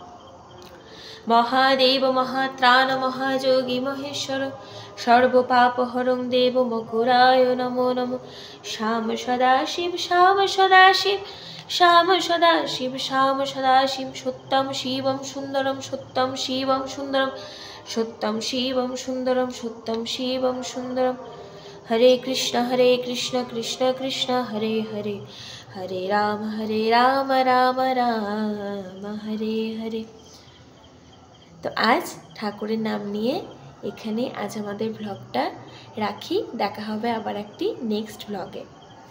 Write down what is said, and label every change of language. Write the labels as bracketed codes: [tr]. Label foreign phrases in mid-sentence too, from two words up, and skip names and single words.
[sa] महादेव महात्राण महायोगी महेश्वर, सर्वपापहरं देव मकुराय नमो नमः। श्याम सदाशिव श्याम सदाशिव श्याम सदाशिव श्याम सदाशिव, सत्यं शिवं सुन्दरं सत्यं शिवं सुन्दरं सत्यं शिवं सुन्दरं सत्यं शिवं सुन्दरं। हरे कृष्ण कृष्ण कृष्ण हरे हरे, हरे राम राम राम हरे हरे। [bn] তো আজ ঠাকুরের নাম নিয়ে এখানে আজ আমাদের ব্লগটা রাখি, দেখা হবে আবার একটি [en] next blog.